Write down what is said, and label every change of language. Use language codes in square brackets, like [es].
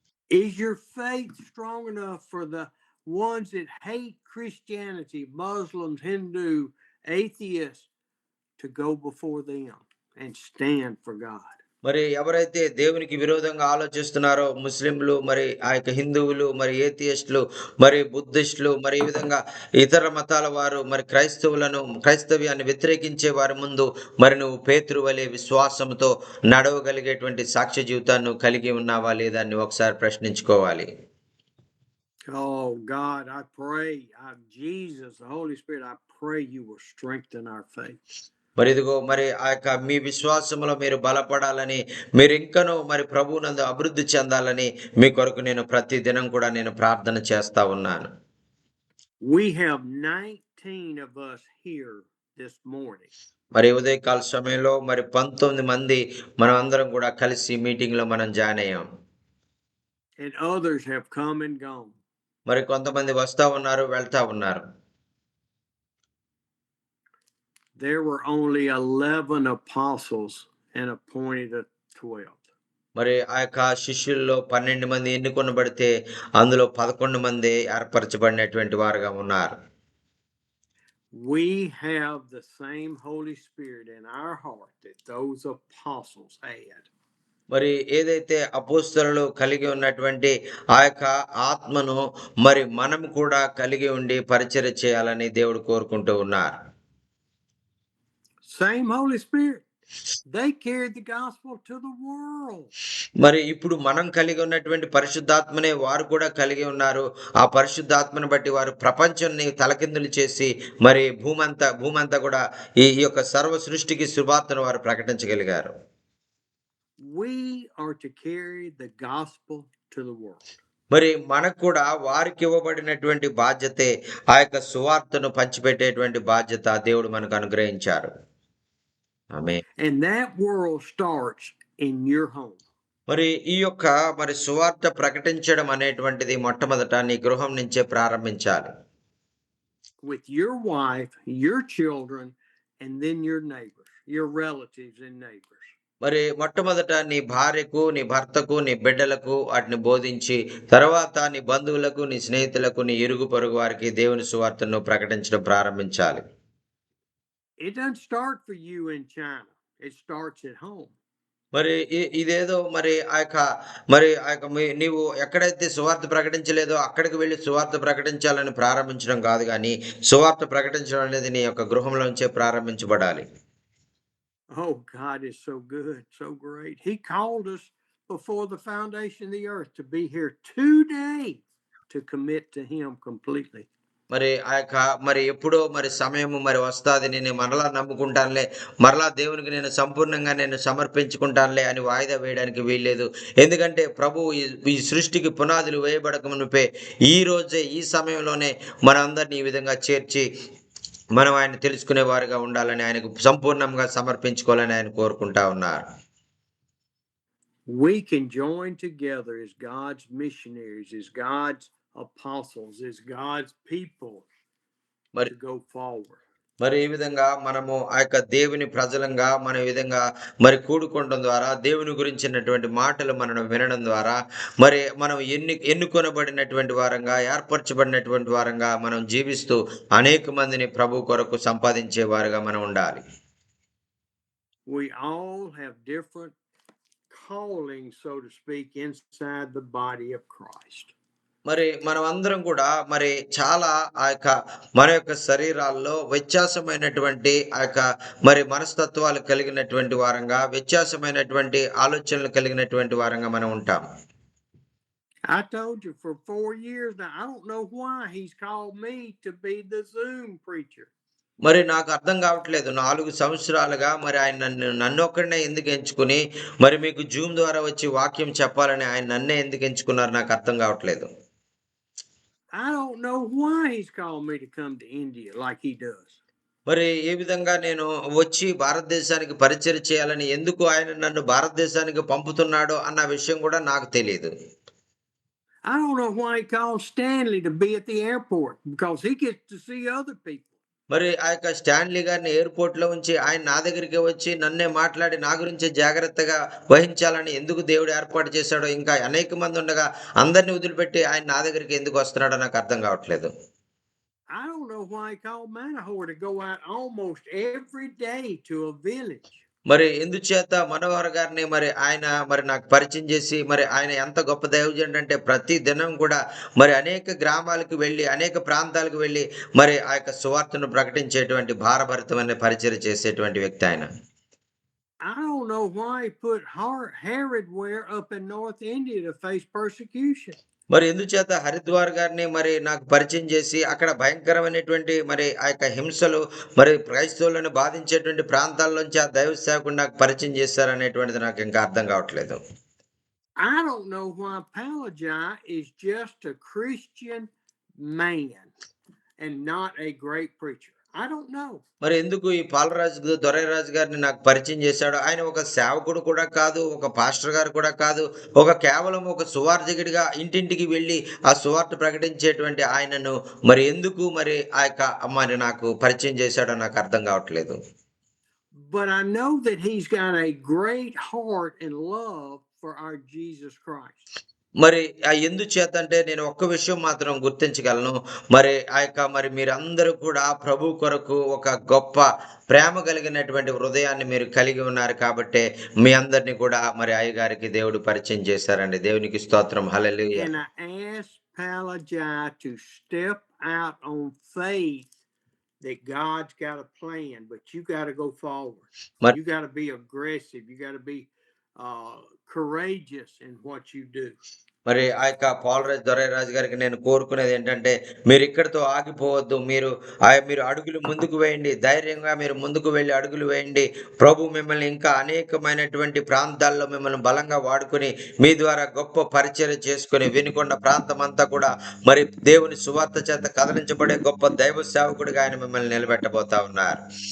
[en] Is your faith strong enough for the ones that hate Christianity, Muslims, Hindu, atheists, to go before them and stand for God? [te] మరి ఎవరైతే దేవునికి విరోధంగా ఆలోచిస్తున్నారో, ముస్లింలు, మరి ఆ యొక్క హిందువులు, మరి ఏథియిస్టులు, మరి బుద్ధిస్టులు, మరి ఈ విధంగా ఇతర మతాల వారు, మరి క్రైస్తవ్యాన్ని వ్యతిరేకించే వారి ముందు మరి నువ్వు పేతురు వలె విశ్వాసంతో నడవగలిగేటువంటి సాక్ష్య జీవితాన్ని కలిగి ఉన్నావా లేదా అని ఒకసారి ప్రశ్నించుకోవాలి. [en] Oh God, I pray, Jesus, the Holy Spirit, I pray you will strengthen our faith. [te] మరి ఇదిగో మరి ఆ యొక్క మీ విశ్వాసంలో మీరు బలపడాలని, మీరు ఇంకనూ మరి ప్రభువునందు అభివృద్ధి చెందాలని మీ కొరకు నేను ప్రతి దినం కూడా నేను ప్రార్థన చేస్తా ఉన్నాను. [en] We have 19 of us here this morning. [te] మరి ఉదయకాల సమయంలో మరి 19 మంది మనం అందరం కూడా కలిసి మీటింగ్ లో మనం జాయిన్ అయ్యాం. [en] And others have come and gone. [te] మరి కొంతమంది వస్తా ఉన్నారు, వెళ్తా ఉన్నారు. [en] There were only 11 apostles and appointed 12. [te] మరి ఆ యొక్క శిష్యుల్లో 12 మంది ఎన్నుకొనబడితే అందులో 11 మంది ఏర్పరచబడినటువంటి వారుగా ఉన్నారు. [en] We have the same Holy Spirit in our heart that those apostles had. [te] మరి ఏదైతే అపోస్తలులు కలిగి ఉన్నటువంటి ఆ యొక్క ఆత్మను మరి మనం కూడా కలిగి ఉండి పరిచర్య చేయాలని దేవుడు కోరుకుంటూ ఉన్నారు. [en] Same Holy Spirit. They carried the gospel to the world. [te] మరి ఇప్పుడు మనం కలిగి ఉన్నటువంటి పరిశుద్ధాత్మనే వారు కూడా కలిగి ఉన్నారు. ఆ పరిశుద్ధాత్మను బట్టి వారు ప్రపంచాన్ని తలకిందులు చేసి మరి భూమంతా కూడా ఈ యొక్క సర్వ సృష్టికి సువార్తను వారు ప్రకటించగలిగారు. [en] We are to carry the gospel to the world. [te] మరి మనకు కూడా వారికి ఇవ్వబడినటువంటి బాధ్యతే ఆ యొక్క సువార్తను పంచిపెట్టేటువంటి బాధ్యత దేవుడు మనకు అనుగ్రహించారు. ఆమేన్. [en] And that world starts in your home. [te] మరి ఈ యొక్క మరి సువార్త ప్రకటించడం అనేటువంటిది మొట్టమొదట నీ గృహం నుంచే ప్రారంభించాలి. [en] With your wife, your children, and then your neighbors, your relatives and neighbors. [te] మరి మొట్టమొదట నీ భార్యకు, నీ భర్తకు, నీ బిడ్డలకు వాటిని బోధించి తర్వాత నీ బంధువులకు, నీ స్నేహితులకు, నీ ఇరుగు పొరుగు వారికి దేవుని సువార్తను ప్రకటించడం ప్రారంభించాలి. [en] It doesn't start for you in China. It starts at home. [te] మరి ఇదేదో మరి నీవు ఎక్కడైతే సువార్త ప్రకటించలేదో అక్కడికి వెళ్ళి సువార్త ప్రకటించాలని ప్రారంభించడం కాదు, కానీ సువార్త ప్రకటించడం అనేది నీ యొక్క గృహంలోంచే ప్రారంభించబడాలి. [en] Oh, God is so good, so great. He called us before the foundation of the earth to be here today to commit to Him completely. [te] మరి మరి ఎప్పుడో మరి సమయము మరి వస్తాది, నేను మరలా నమ్ముకుంటానులే, మరలా దేవునికి నేను సంపూర్ణంగా నేను సమర్పించుకుంటానులే అని వాయిదా వేయడానికి వీల్లేదు. ఎందుకంటే ప్రభు ఈ సృష్టికి పునాదులు వేయబడక మునిపే ఈ రోజే ఈ సమయంలోనే మనందరినీ ఈ విధంగా చేర్చి మనం ఆయన తెలుసుకునే వారుగా ఉండాలని, ఆయనకు సంపూర్ణంగా సమర్పించుకోవాలని ఆయన కోరుకుంటా ఉన్నారు. [en] We can join together as God's missionaries, as God's apostles, as God's people to go forward. [te] మరి ఈ విధంగా మనము ఆ యొక్క దేవుని ప్రజలంగా మన విధంగా మరి కూడుకోవడం ద్వారా దేవుని గురించినటువంటి మాటలు మనం వినడం ద్వారా మరి మనం ఎన్నుకొనబడినటువంటి వారంగా, ఏర్పరచబడినటువంటి వారంగా మనం జీవిస్తూ అనేక మందిని ప్రభు కొరకు సంపాదించే వారుగా మనం ఉండాలి. [en] We all have different callings, so to speak, inside the body of Christ. [te] మరి మనం అందరం కూడా మరి చాలా మన యొక్క శరీరాల్లో వ్యత్యాసమైనటువంటి మరి మనస్తత్వాలు కలిగినటువంటి వారంగా, వ్యత్యాసమైనటువంటి ఆలోచనలు కలిగినటువంటి వారంగా మనం ఉంటాం. [en] I told you for 4 years now, I don't know why He's called me to be the Zoom preacher. [te] మరి నాకు అర్థం కావట్లేదు, 4 సంవత్సరాలుగా మరి ఆయన నన్ను ఒక్కడనే ఎందుకు ఎంచుకుని మరి మీకు జూమ్ ద్వారా వచ్చి వాక్యం చెప్పాలని ఆయన నన్నే ఎందుకు ఎంచుకున్నారు, నాకు అర్థం కావట్లేదు. [en] I don't know why He's called me to come to India like He does. [te] మరి ఏ విధంగా నేను వచ్చి భారతదేశానికి పరిచర్య చేయాలని ఎందుకు ఆయన నన్ను భారతదేశానికి పంపుతున్నాడో అన్న విషయం కూడా నాకు తెలియదు. [en] I don't know why He called Stanley to be at the airport, because he gets to see other people. [te] మరి ఆ యొక్క స్టాన్లీ గారిని ఎయిర్పోర్ట్ లో ఉంచి ఆయన నా దగ్గరికి వచ్చి నన్నే మాట్లాడి నా గురించి జాగ్రత్తగా వహించాలని ఎందుకు దేవుడు ఏర్పాటు చేశాడో, ఇంకా అనేక మంది ఉండగా అందరిని వదిలిపెట్టి ఆయన నా దగ్గరికి ఎందుకు వస్తున్నాడో నాకు అర్థం కావట్లేదు. [en] I don't know why He called Manohar to go out almost every day to a village. [te] మరి ఎందుచేత మనోహర్ గారిని మరి ఆయన మరి నాకు పరిచయం చేసి మరి ఆయన ఎంత గొప్ప దైవజనుడు అంటే ప్రతి దినం కూడా మరి అనేక గ్రామాలకు వెళ్ళి అనేక ప్రాంతాలకు వెళ్ళి మరి ఆ యొక్క సువార్తను ప్రకటించేటువంటి భారభరితమైన పరిచర్య చేసేటువంటి వ్యక్తి ఆయన. [en] I don't know why He put Herod where up in North India to face persecution. [te] మరి ఎందుచేత హరిద్వార్ గారిని మరి నాకు పరిచయం చేసి అక్కడ భయంకరమైనటువంటి మరి ఆ యొక్క హింసలు మరి క్రైస్తవులను బాధించేటువంటి ప్రాంతాల్లోంచి ఆ దైవ సేవకుడు నాకు పరిచయం చేశారు అనేటువంటిది నాకు ఇంకా అర్థం కావట్లేదు. [en] I don't know why Palajai is just a Christian man and not a great preacher. I don't know. [te] మరి ఎందుకు ఈ పాలరాజు దొరైరాజు గారిని నాకు పరిచయం చేశాడు? ఆయన ఒక సేవకుడు కూడా కాదు, ఒక పాస్టర్ గారు కూడా కాదు. కేవలం ఒక సువార్థికుడిగా ఇంటింటికి వెళ్లి ఆ సువార్త ప్రకటించేటువంటి ఆయనను మరి ఎందుకు మరి మరి నాకు పరిచయం చేశాడో నాకు అర్థం కావట్లేదు. [en] But I know that he's got a great heart and love for our Jesus Christ. [te] మరి ఎందుచేతంటే నేను ఒక్క విషయం మాత్రం గుర్తించగలను. మరి మరి మీరందరూ కూడా ప్రభు కొరకు ఒక గొప్ప ప్రేమ కలిగినటువంటి హృదయాన్ని మీరు కలిగి ఉన్నారు కాబట్టే మీ అందరిని కూడా మరి అయ్యగారికి దేవుడు పరిచయం చేశారండి. దేవునికి స్తోత్రం. హల్లెలూయా. [en] And I asked Palajai to step out on faith that God's got a plan, but you got to go forward. You got to be aggressive. You got to be courageous in what you do. [te] మరి పాలరాజు దొరైరాజు గారికి నేను కోరుకునేది ఏంటంటే మీరు ఇక్కడితో ఆగిపోవద్దు. మీరు అడుగులు ముందుకు వేయండి. ధైర్యంగా మీరు ముందుకు వెళ్ళి అడుగులు వేయండి. ప్రభు మిమ్మల్ని ఇంకా అనేకమైనటువంటి ప్రాంతాల్లో మిమ్మల్ని బలంగా వాడుకొని మీ ద్వారా గొప్ప పరిచర్య చేసుకుని వినుకొండ ప్రాంతం అంతా కూడా మరి దేవుని సువార్త చేత కదిలించబడే గొప్ప దైవ సేవకుడిగా ఆయన మిమ్మల్ని నిలబెట్టబోతా ఉన్నారు.